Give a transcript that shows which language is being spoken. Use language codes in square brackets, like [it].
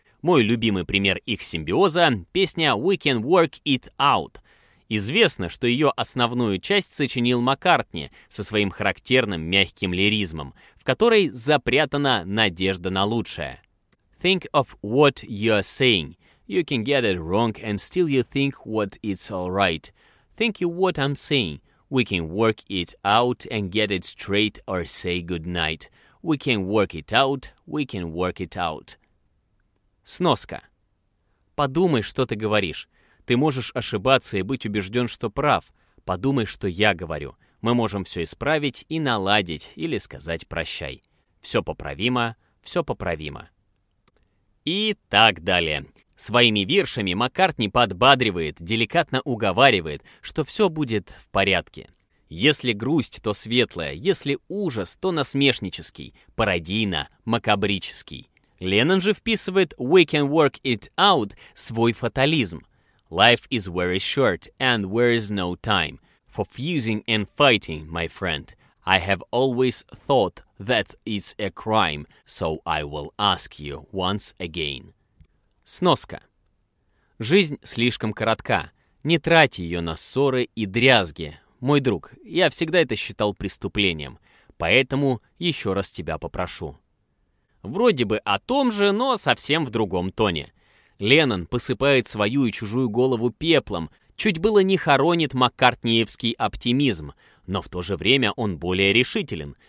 [ru] Мой любимый пример их симбиоза – песня «We Can Work It Out». Известно, что ее основную часть сочинил Маккартни со своим характерным мягким лиризмом, в которой запрятана надежда на лучшее. [en] «Think of what you're saying. You can get it wrong and still you think what it's all right. Think of what I'm saying. We can work it out and get it straight or say goodnight». We can work it out, we can work it out. [ru] Сноска. Подумай, что ты говоришь. Ты можешь ошибаться и быть убежден, что прав. Подумай, что я говорю. Мы можем все исправить и наладить, или сказать прощай. Все поправимо, все поправимо. И так далее. Своими виршами Маккартни подбадривает, деликатно уговаривает, что все будет в порядке. Если грусть, то светлая, если ужас, то насмешнический, пародийно, макабрический. Леннон же вписывает «We can work it out» свой фатализм. [en] «Life is very short, and there is no time. For fusing and fighting, my friend, I have always thought that it's a crime, so I will ask you once again». [ru] Сноска. «Жизнь слишком коротка. Не трать ее на ссоры и дрязги». Мой друг, я всегда это считал преступлением, поэтому еще раз тебя попрошу. Вроде бы о том же, но совсем в другом тоне. Леннон посыпает свою и чужую голову пеплом, чуть было не хоронит маккартниевский оптимизм, но в то же время он более решителен.